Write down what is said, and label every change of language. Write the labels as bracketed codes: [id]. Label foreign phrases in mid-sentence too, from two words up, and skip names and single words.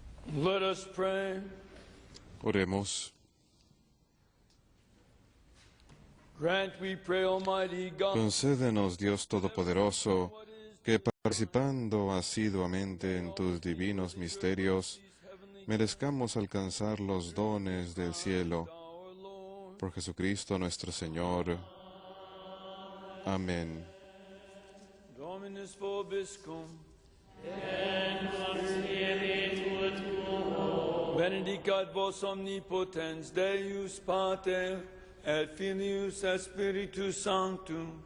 [en] Let us pray. [es] Oremos. [en] Grant, we pray, Almighty God, [es] Concédenos, Dios Todopoderoso, que participando asiduamente en tus divinos misterios, merezcamos alcanzar los dones del cielo. Por Jesucristo nuestro Señor. Amén. [la] Dominus vobiscum. Benedicat vos omnipotens, Deus Pater, et Filius et Spiritus Sanctus.